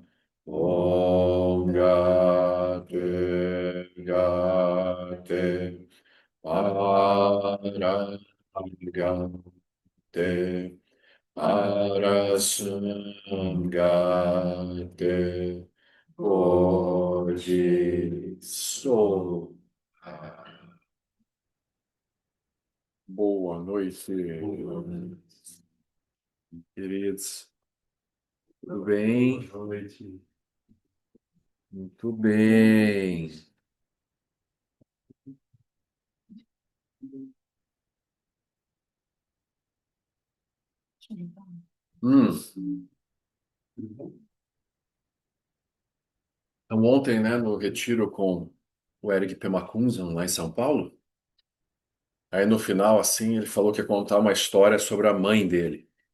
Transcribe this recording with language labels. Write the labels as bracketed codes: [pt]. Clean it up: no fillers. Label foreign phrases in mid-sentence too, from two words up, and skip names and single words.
[sa] ॐ गते गते पर गते पर संगते बोधि सोह. [pt] Boa noite, queridos. Tudo bem? Boa noite. Muito bem. Então, ontem, né, no retiro com o Eric Pemakunzan, lá em São Paulo, aí no final, assim, ele falou que ia contar uma história sobre a mãe dele.